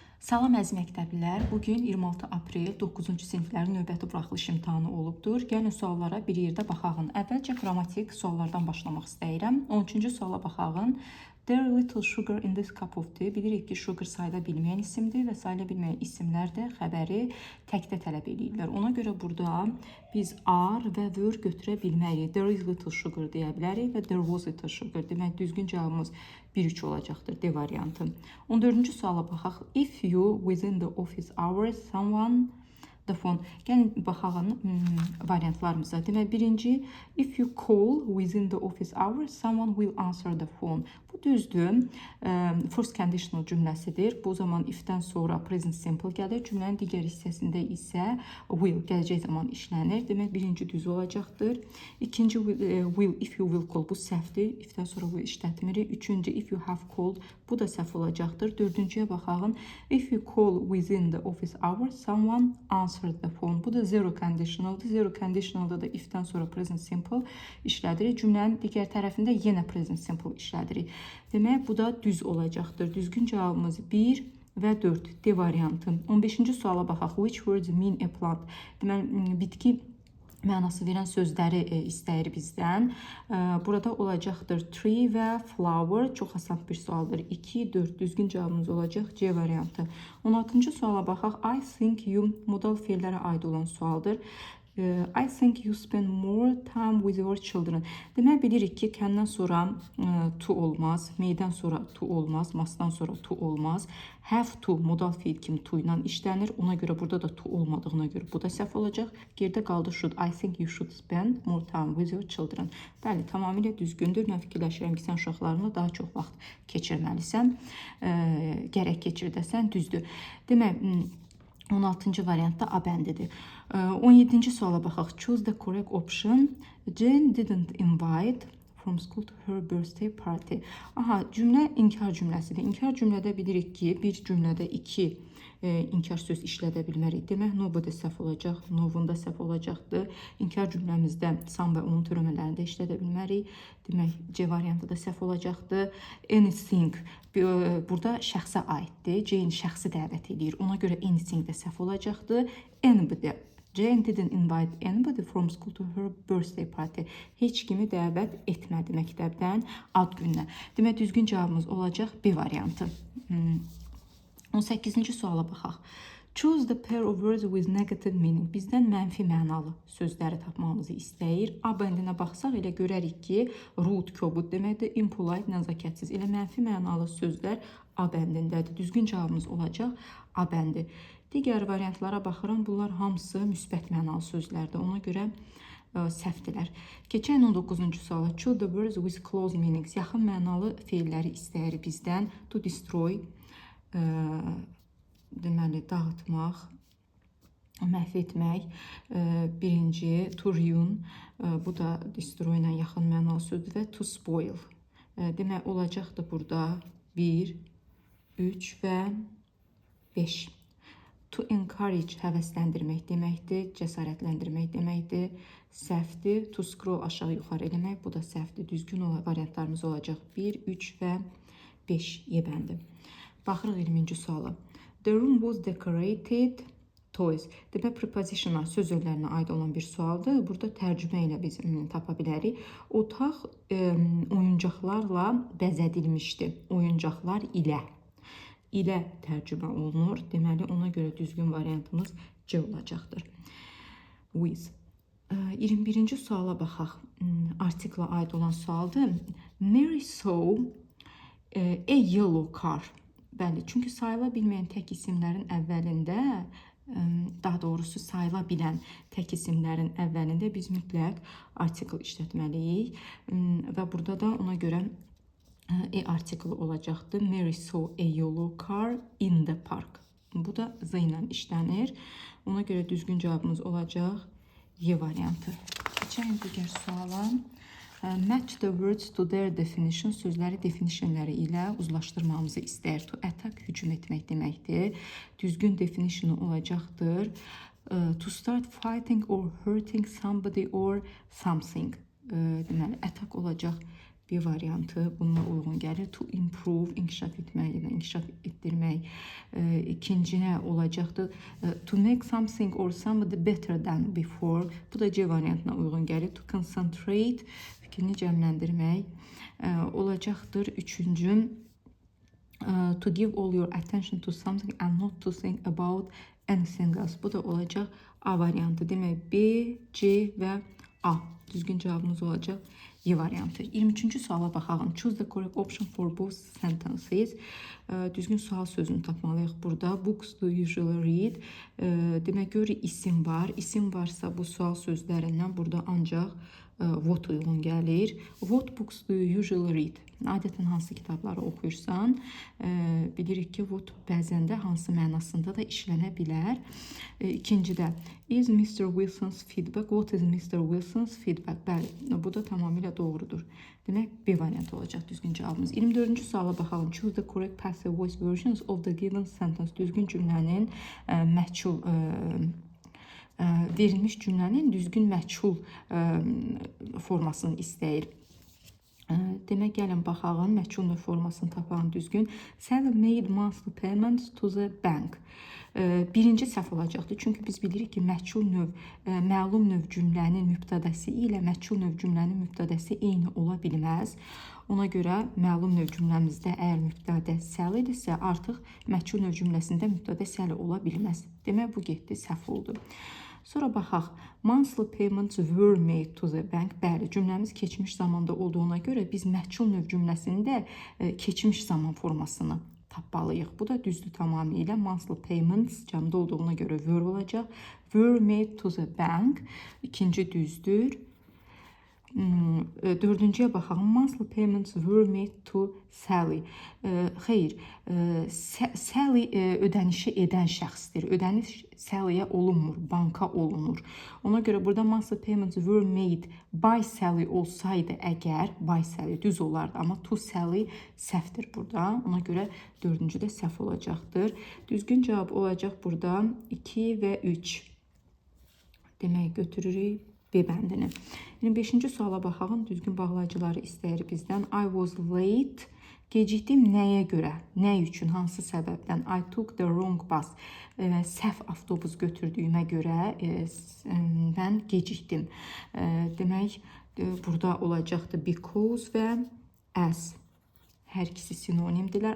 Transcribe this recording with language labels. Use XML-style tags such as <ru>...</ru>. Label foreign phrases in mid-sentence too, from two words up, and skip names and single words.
<az>Salam əziz məktəblilər. Bugün 26 aprel 9-cu siniflərin növbəti buraxılış imtahanı olubdur. Gəlin suallara bir yerdə baxağın. Əvvəlcə qrammatik suallardan başlamaq istəyirəm. 13-cü suala baxağın.</az> <en>There is little sugar in this cup of tea.</en> <az>Bilirik ki, sugar sayıla bilməyən isimdir və sayıla bilməyən isimlər də xəbəri təkdə tələb edirlər. Ona görə burada biz are və were götürə bilmərik.</az> <en>There is little sugar</en> <az>deyə bilərik və</az> <en>there was little sugar.</en> <az>Demək, düzgün cavabımız 1-3 olacaqdır, D variantı. 14-cü suala baxaq.</az> <en>If you within the office hours someone the phone.</en> <az>Gəlin baxağın variantlarımıza. Demək, birinci,</az> <en>if you call within the office hours, someone will answer the phone.</en> <az>Bu düzdür.</az> <en>First conditional</en> <az>cümləsidir. Bu zaman if-dən sonra</az> <en>present simple</en> <az>gəlir. Cümlənin digər hissəsində isə will gələcək zaman işlənir. Demək, birinci düz olacaqdır. İkinci,</az> <en>will, if you will call,</en> <az>bu səhvdir. If-dən sonra will işlətmirik. Üçüncü,</az> <en>if you have called,</en> <az>bu da səhv olacaqdır. Dördüncüyə baxağın.</az> <en>If you call within the office hours, someone answered the phone.</en> <az>Bu da</az> <en>zero conditionaldır. Zero conditionalda</en> <az>da if-dən sonra</az> <en>present simple</en> <az>işlədirik. Cümlənin digər tərəfində yenə</az> <en>present simple</en> <az>işlədirik. Demək, bu da düz olacaqdır. Düzgün cavabımız 1 və 4. D variantı. 15-ci suala baxaq.</az> <en>Which words mean a plant?</en> <az>Deməli, bitki mənası verən sözləri istəyir bizdən. Burada olacaqdır tree və flower. Çox asan bir sualdır. 2, 4 düzgün cavabımız olacaq C variantı. 16-cı suala baxaq.</az> <en>I think you</en> <az>modal feillərə aid olan sualdır.</az> <en>I think you spend more time with your children.</en> <az>Demək, bilirik ki, kəndən sonra to olmaz, meydən sonra to olmaz, masdan sonra to olmaz.</az> <en>Have to</en> <az>modal feil kimi to ilə işlənir. Ona görə burada da to olmadığına görə bu da səhv olacaq. Geridə qaldı should.</az> <en>I think you should spend more time with your children.</en> <az>Bəli, tamamilə düzgündür. Mən fikirləşirəm ki, sən uşaqlarına daha çox vaxt keçirməlisən. Gərək keçirdəsən, düzdür. Demək, 16-cı variantda A bəndidir. 17-ci suala baxaq.</az> <en>Choose the correct option. Jane didn't invite from school to her birthday party.</en> <az>Aha, cümlə inkar cümləsidir. İnkar cümlədə bilirik ki, bir cümlədə 2 inkar söz işlədə bilmərik. Demək, nobody səhv olacaq, novunda səhv olacaqdır. İnkar cümləmizdə some və onun törəmələrində işlədə bilmərik. Demək, C variantı da səhv olacaqdır. Anything burada şəxsə aiddir. Jane şəxsi dəvət edir. Ona görə anything də səhv olacaqdır. Anybody.</az> <en>Jane didn't invite anybody from school to her birthday party.</en> <az>Heç kimi dəvət etmədi məktəbdən ad gününə. Demək, düzgün cavabımız olacaq B variantı. 18-ci suala baxaq.</az> <en>Choose the pair of words with negative meaning.</en> <az>Bizdən mənfi mənalı sözləri tapmamızı istəyir. A bəndinə baxsaq elə görərik ki, rude, kobud deməkdir, impolite, nəzakətsiz. Elə mənfi mənalı sözlər A bəndindədir. Düzgün cavabımız olacaq A bəndi. Digər variantlara baxıram. Bunlar hamısı müsbət mənalı sözlərdir. Ona görə səhvdilər. Keçək 19-cu suala.</az> <en>Choose the words with close meanings.</en> <az>Yaxın mənalı feilləri istəyir bizdən.</az> <en>To destroy,</en> <az>deməli, dağıtmaq, məhv etmək. Birinci,</az> <en>to ruin,</en> <az>bu da destroy ilə yaxın mənalı sözdür və</az> <en>to spoil.</en> <az>Demək, olacaqdır burada 1, 3 və 5.</az> <en>To encourage,</en> <az>həvəsləndirmək deməkdir, cəsarətləndirmək deməkdir, səhvdir.</az> <en>To scroll,</en> <az>aşağı yuxarı eləmək, bu da səhvdir. Düzgün variantlarımız olacaq 1, 3 və 5 E bəndi. Baxırıq 20-ci suala.</az> <en>The room was decorated toys.</en> <az>Demək, prepositionlar söz örlərinə aid olan bir sualdır. Burada tərcümə ilə biz tapa bilərik. Otaq oyuncaqlarla bəzədilmişdi. Oyuncaqlar ilə tərcümə olunur. Deməli, ona görə düzgün variantımız C olacaqdır. With. 21-ci suala baxaq. Artikla aid olan sualdır.</az> <en>Mary saw a yellow car.</en> <az>Bəli, çünki sayıla bilməyən tək isimlərin əvvəlində, daha doğrusu sayıla bilən tək isimlərin əvvəlində biz mütləq artikl işlətməliyik. Və burada da ona görə artiklı olacaqdır.</az> <en>Mary saw a yellow car in the park.</en> <az>Bu da Z ilə işlənir. Ona görə düzgün cavabımız olacaq Y variantı. Keçək digər suala.</az> <en>Match the words to their definition.</en> <az>Sözləri definitionləri ilə uzlaşdırmamızı istəyir.</az> <en>To attack,</en> <az>hücum etmək deməkdir. Düzgün definitionu olacaqdır.</az> <en>To start fighting or hurting somebody or something.</en> <az>Deməli, attack olacaq bir variantı bununla uyğun gəlir.</az> <en>To improve,</en> <az>inkişaf etmək ya da inkişaf etdirmək. İkinci nə olacaqdır?</az> <en>To make something or somebody better than before.</en> <az>Bu da C variantına uyğun gəlir.</az> <en>To concentrate,</en> <az>fikrini cəmləndirmək olacaqdır. Üçüncü,</az> <en>to give all your attention to something and not to think about anything else.</en> <az>Bu da olacaq A variantı. Demək B, C və A. Düzgün cavabımız olacaq Y variantı. 23-cü suala baxalım.</az> <en>Choose the correct option for both sentences.</en> <az>Düzgün sual sözünü tapmalıyıq burada.</az> <en>Books do usually read.</en> <az>Demək, görürük isim var. İsim varsa bu sual sözlərindən burada ancaq what uyğun gəlir.</az> <en>What books do you usually read?</en> <az>Adətən hansı kitabları oxuyursan, bilirik ki, what bəzən də hansı mənasında da işlənə bilər. İkincidə,</az> <en>is Mr. Wilson's feedback? What is Mr. Wilson's feedback?</en> <az>Bəli, bu da tamamilə doğrudur. Demək, B variantı olacaq düzgün cavabımız. 24-cü suala baxalım.</az> <en>Choose the correct passive voice versions of the given sentence.</en> <az>Düzgün cümlənin məchul verilmiş cümlənin düzgün məchul formasını istəyir. Demək, gəlin baxalım, məchul növ formasını tapalım düzgün.</az> <en>Sally made monthly payments to the bank.</en> <az>Birinci səhv olacaqdır. Çünki biz bilirik ki, məchul növ, məlum növ cümlənin mübtədəsi ilə məchul növ cümlənin mübtədəsi eyni ola bilməz. Ona görə məlum növ cümləmizdə əgər mübtədə Sallydirsə, artıq məchul növ cümləsində mübtədə Sally ola bilməz. Demək, bu getdi, səhv oldu. Sonra baxaq.</az> <en>Monthly payments were made to the bank.</en> <az>Bəli, cümləmiz keçmiş zamanda olduğuna görə biz məchul növ cümləsində keçmiş zaman formasını tapmalıyıq. Bu da düzdür tamamilə.</az> <en>Monthly payments</en> <az>cəmdə olduğuna görə were olacaq.</az> <en>Were made to the bank.</en> <az>İkinci düzdür. Dördüncüyə baxalım.</az> <en>Monthly payments were made to Sally.</en> <az>Xeyr, Sally ödənişi edən şəxsdir. Ödəniş Sally'yə olunmur, banka olunur. Ona görə burada</az> <en>monthly payments were made by Sally</en> <az>olsaydı əgər,</az> <en>by Sally</en> <az>düz olardı. Amma to Sally səhvdir burada. Ona görə dördüncü də səhv olacaqdır. Düzgün cavab olacaq burada 2 və 3. Demək, götürürük B bəndini. 25-ci suala baxalım. Düzgün bağlayıcıları istəyir bizdən.</az> <en>I was late.</en> <az>Gecikdim nəyə görə? Nə üçün? Hansı səbəbdən?</az> <en>I took the wrong bus.</en> <az>Səhv avtobus götürdüyümə görə mən gecikdim. Demək, burada olacaqdır because və as. Hər ikisi sinonimdirlər.</az>